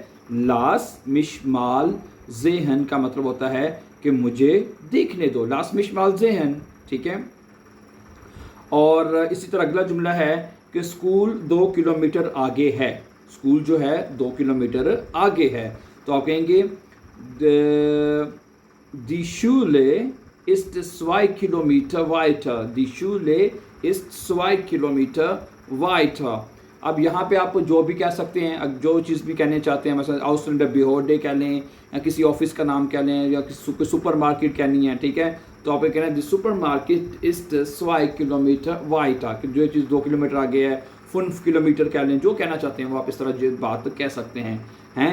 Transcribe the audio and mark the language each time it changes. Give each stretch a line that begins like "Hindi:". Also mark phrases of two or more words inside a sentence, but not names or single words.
German: Lass mich mal sehen
Hindi: का मतलब होता है कि मुझे देखने दो,
German: Lass mich mal sehen,
Hindi: ठीक है। और इसी तरह अगला जुमला है कि स्कूल 2 किलोमीटर आगे है। स्कूल जो है 2 किलोमीटर आगे है, तो आप कहेंगे
German: Die Schule ist 2 Kilometer weiter, Die Schule ist 2 Kilometer weiter.
Hindi: अब यहाँ पे आप जो भी कह सकते हैं, जो चीज़ भी कहने चाहते हैं, मतलब आउसलैंडर बिहोडे कह लें, या किसी ऑफिस का नाम कह लें, या किसी सुपर मार्केट कहनी है, ठीक है, तो आप ये कहना है
German: Der Supermarkt ist 2 Kilometer weiter,
Hindi: कि जो चीज़ 2 किलोमीटर आगे है। 5 किलोमीटर कह लें, जो कहना चाहते हैं वो आप इस तरह बात कह सकते हैं।